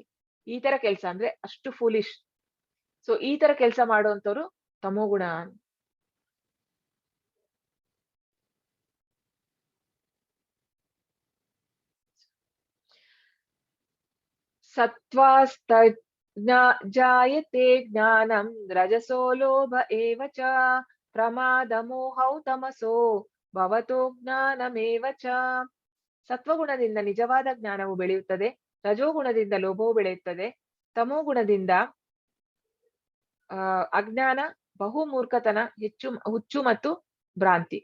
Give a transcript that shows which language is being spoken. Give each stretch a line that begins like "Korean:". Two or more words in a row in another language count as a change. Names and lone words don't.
Kannada: ಈ ತರ ಕೆಲಸ ಅಂದ್ರೆ ಅಷ್ಟು ಫೂಲಿಶ್. ಸೊ ಈ ತರ ಕೆಲಸ ಮಾಡುವಂತವ್ರು ತಮೋಗುಣ.
Sanskrit: ಸತ್ವಾಸ್ತ ಜಾಯತೆ ಜ್ಞಾನಂ ರಜಸೋ ಲೋಭ ಏವ ಚ ಪ್ರಮಾದ ಮೋಹೌ ತಮಸೋ ಭವತೋ ಜ್ಞಾನಮೇವ ಚ.
Kannada: ಸತ್ವಗುಣದಿಂದ ನಿಜವಾದ ಜ್ಞಾನವು ಬೆಳೆಯುತ್ತದೆ, ರಜೋಗುಣದಿಂದ ಲೋಭವು ಬೆಳೆಯುತ್ತದೆ, ತಮೋಗುಣದಿಂದ ಅಜ್ಞಾನ, ಬಹುಮೂರ್ಖತನ, ಹುಚ್ಚು ಮತ್ತು ಭ್ರಾಂತಿ.